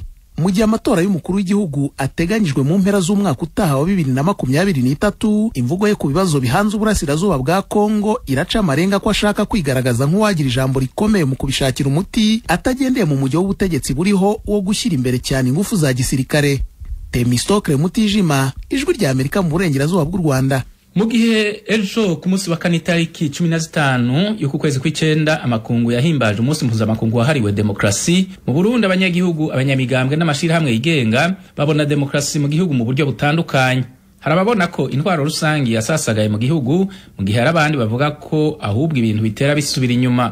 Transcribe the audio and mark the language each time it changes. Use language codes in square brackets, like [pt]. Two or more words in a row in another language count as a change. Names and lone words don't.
[rw] Mu gihe amatora y'umukuru w'igihugu ateganyijwe mu mpera z'umwaka utaha wa 2023, imvugo ye ku bibazo bihanze uburasirazuba bwa Kongo iraca amarenga ko ashaka kwigaragaza nk'uwagira ijambo rikomeye mu kubishakira umuti atagendeye mu mujyo w'ubutegetsi buriho wo gushyira imbere cyane ingufu za gisirikare. Temistokle Mutijima, Ijwi rya Amerika mu burengerazuba bw'u Rwanda. [rn] Mu gihe ejo ku munsi wa kane tariki 15 y'uku kwezi kw'icenda amakungu yahimbaje umunsi mpuzamakungu wahariwe demokrasi mu Burundi, abanyagihugu, abanyamigambwe n'amashirahamwe yigenga babona demokrasi mu gihugu mu buryo butandukanye. Harababona ko intwaro rusangi yasasagaye mu gihugu, mu gihe harabandi bavuga ko ahubwo ibintu bitera bisubira inyuma.